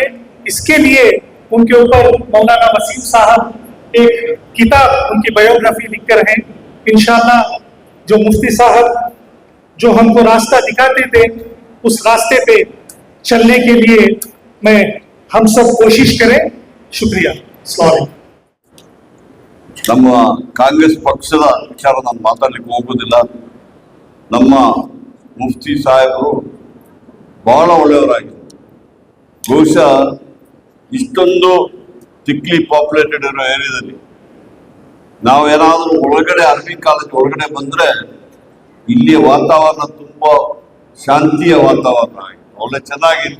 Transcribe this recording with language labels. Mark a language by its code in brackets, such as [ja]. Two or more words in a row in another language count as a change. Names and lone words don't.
[hi] इसके लिए उनके ऊपर मौलाना वसीम साहब एक किताब, उनकी बायोग्राफी लिखकर हैं। इंशाल्लाह जो मुफ्ती साहब जो हमको रास्ता दिखाते थे, उस रास्ते पे चलने के लिए हम सब कोशिश करें। शुक्रिया। [ar] السلام عليكم. [kn] ನಮ್ಮ ಕಾಂಗ್ರೆಸ್ ಪಕ್ಷದ ವಿಚಾರ ನಾನು ಮಾತಾಡಲಿಕ್ಕೆ ಹೋಗೋದಿಲ್ಲ. ನಮ್ಮ ಮುಫ್ತಿ ಸಾಹೇಬರು ಬಹಳ ಒಳ್ಳೆಯವರಾಗಿದ್ದರು. ಬಹುಶಃ ಇಷ್ಟೊಂದು [en] thickly populated [kn] ಇರೋ ಏರಿಯಾದಲ್ಲಿ ನಾವೇನಾದರೂ ಒಳಗಡೆ ಅರಬಿ ಕಾಲೇಜ್ ಒಳಗಡೆ ಬಂದರೆ ಇಲ್ಲಿಯ ವಾತಾವರಣ ತುಂಬ ಶಾಂತಿಯ ವಾತಾವರಣ ಆಗಿತ್ತು, ಒಳ್ಳೆ ಚೆನ್ನಾಗಿತ್ತು.